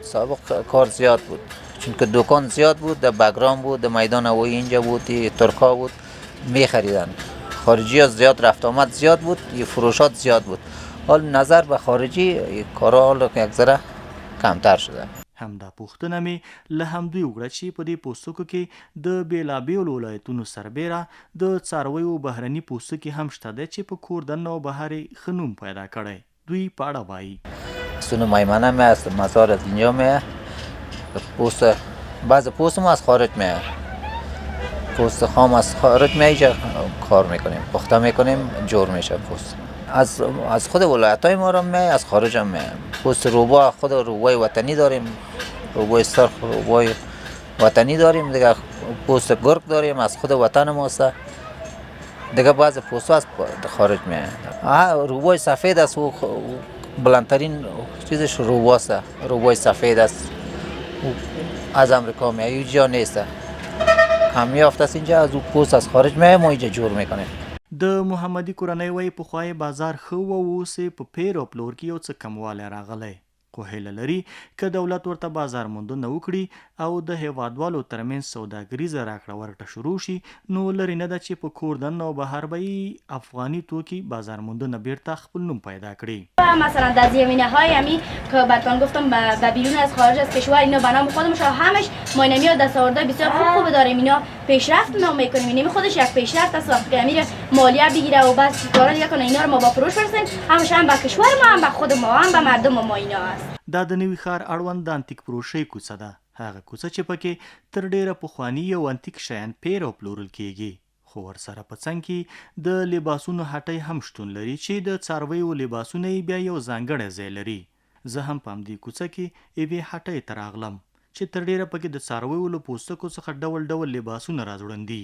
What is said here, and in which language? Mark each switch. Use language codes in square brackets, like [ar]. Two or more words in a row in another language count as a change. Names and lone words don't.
[fa] سابق کار زیاد بود، چون که دکان زیاد بود، در بگرام بود، در میدان هوایی اینجا بود، ترکا بود، میخریدن. خارجی ها زیاد رفت آمد زیاد بود، فروشات زیاد بود. حال نظر به خارجی کارا یک ذره کمتر شده. [ps] همدا پوښتنه مې له همدوی وکړه چې په دې پوستکو کې د بېلابېلو ولایتونو سربیره د څارویو بهرني پوستکي هم شته دی چې په کور دننه او بهر یې ښه نوم پیدا کړی. دوی په اړه وایي [fa] سونو میمنه می است، مزار از اینجا می پوست، بعض پوست ما از خارج می، پوست خام از خارج می اینجا کار میکنیم، پخته میکنیم، جور میشه پوست. از خود ولایت‌های ما رو می، از خارج هم می. پوست روبا خود روبای وطنی داریم، روبای سرخ، روبای وطنی داریم، دیگه پوست گرگ داریم از خود وطن ماست. دیگه بعض پوست از خارج می. روبای سفید است و بلندترین چیزش روباست، روبای سفید است. از امریکا می، اینجا نیست. کم یافته است اینجا، از پوست از خارج می ما اینجا جور میکنیم. [ps] د محمدي کورنۍ وایي پخوای بازار ښه و اوس یې په پیر او پلور کې یو څه کموالی راغلی، خو هیله لري که دولت ورته بازار موندنه وکړي او د هیوادوالو ترمنځ سوداګریزه راکړه ورکړه شروع شي، نو لرې نه ده چې په کور دننه او بهر به یې افغاني توکي بازار موندنه بیرته خپل نوم پیدا کړي. [fa] مثلا در زمینه‌های همی که براتون گفتم به بیرون از خارج از کشور اینا به نام خودمون همش ما اینمی دستاوردهای بسیار خوب داریم، اینا پیشرفت ما میکنیم، اینمی خودش یک پیشرفت است. وقتی که میره مالیه بگیره و بس کارا دیگه کنه، اینا رو ما با فروش برسیم، هم به کشور ما، هم به خود ما، هم به مردم ما اینا است. [ps] دا د نوي ښار اړوند د انتیک فروشۍ کوڅه ده، هغه کوڅه چې پکې تر ډیره پخواني او انتیک شیان پیر او پلورل کیږي، خو ورسره په څنګ کې د لباسونو هټۍ هم شتون لري چې د څارویو لباسونه یې بیا یو ځانګړی ځای لري. زه هم په همدې کوڅه کې یوې هټۍ ته راغلم چې تر ډیره پکې د څارویو له پوستکو څخه ډول ډول لباسونه راځوړندي.